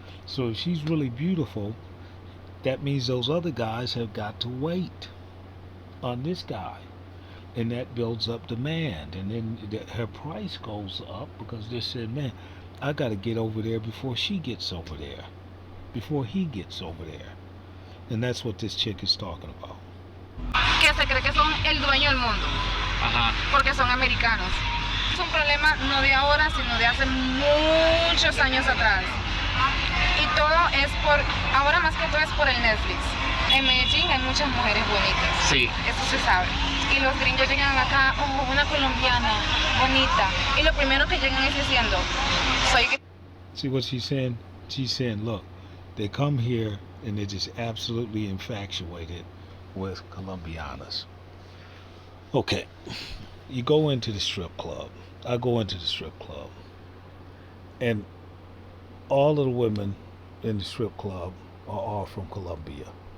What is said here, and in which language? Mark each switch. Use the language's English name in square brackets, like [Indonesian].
[English] So if she's really beautiful, that means those other guys have got to wait on this guy. And that builds up demand. And then her price goes up because they said, man, I got to get over there before she gets over there. Before he gets over there. And that's what this chick is talking about. [Spanish] Que se cree que son el dueño del mundo, porque son americanos. Es un problema no de ahora, sino de hace muchos años atrás. Y todo es ahora más que todo es por el Netflix. En Medellín hay muchas mujeres bonitas. Sí. Eso se sabe. Y los gringos llegan acá, oh, una colombiana, bonita. Y lo primero que llegan es diciendo, soy... [English] See what she's saying? She's saying, look, they come here and they're just absolutely infatuated with Colombianas. Okay, you go into the strip club. I go into the strip club. And all of the women in the strip club are all from Colombia.